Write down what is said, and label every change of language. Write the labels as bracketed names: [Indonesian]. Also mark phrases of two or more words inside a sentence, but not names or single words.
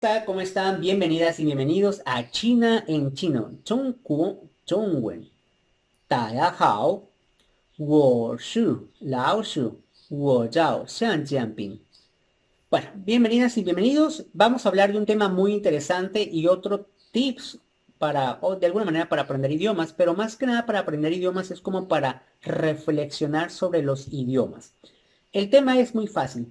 [Spanish] Hola, ¿cómo están? Bienvenidas y bienvenidos a China en Chino. [Chinese] 中国中文. 大家好，我是老鼠，我叫向建斌。 [Spanish] Bueno, bienvenidas y bienvenidos. Vamos a hablar de un tema muy interesante y otro tips o de alguna manera para aprender idiomas, pero más que nada para aprender idiomas es como para reflexionar sobre los idiomas. El tema es muy fácil.